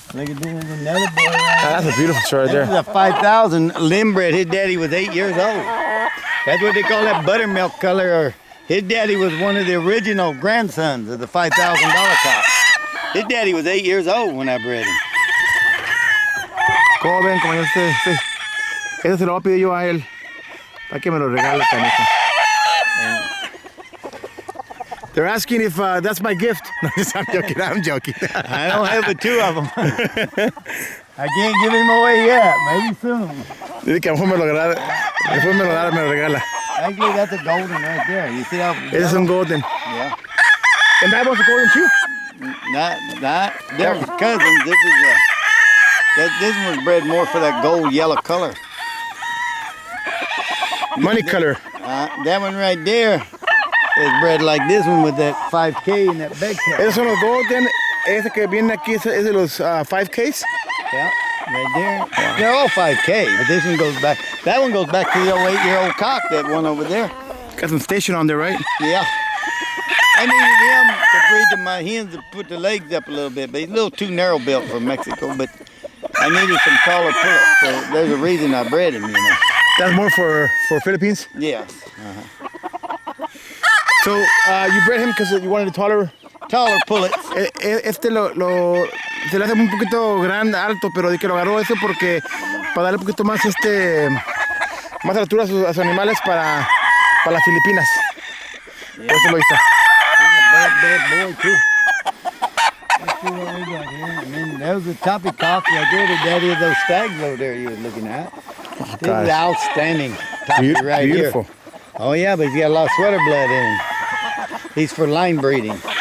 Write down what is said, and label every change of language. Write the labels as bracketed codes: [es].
[en] Look at this, another boy. That's a beautiful sweater This is there. a 5,000 limb bred. His daddy was 8 years old. That's what they call that buttermilk color. Or his daddy was one of the original grandsons of the $5,000 cock. His daddy was 8 years old when I bred him. [es] ¿Cómo ven? Como ese se lo voy a pedir yo a él para que me lo regale, canijo. [en] They're asking if that's my gift. No, I'm joking. I'm joking. I don't have but 2 of them. I can't give him away yet. Maybe soon. [es] Dice que a lo mejor me lo regala. Después me lo regala. [en] Actually, that's a golden right there. You see how? [es] Ese es un golden. [en] Yeah. And that was a golden too? Not. They're cousins. This one was bred more for that gold yellow color. Money color. That one right there is bred like this one with that 5K and that big tail. [es] Esos son los golden. Ese que viene aquí es de los 5Ks. [en] Yeah, right there. They're all 5K, but this one goes back. That one goes back to the old 8-year-old cock, that one over there. Got some station on there, right? Yeah. I needed him to breed to my hens to put the legs up a little bit, but he's a little too narrow built for Mexico, but I needed some taller pullets, so there's a reason I bred him, you know. That's more for Philippines? Yes. So you bred him because you wanted a taller pullets. [es] Este se le hace un poquito grande, alto, pero de que lo agarró eso porque para darle un poquito más más altura a sus animales para las Filipinas. [en] Yeah. [es] Por eso lo hizo. [en] He's a bad boy too. Let's see what we got here. I mean, that was a toppy cock right there, the daddy of those stags over there you were looking at. This is gosh. outstanding toppy right Beautiful. here. Oh yeah, but he's got a lot of sweater blood in him. He's for line breeding.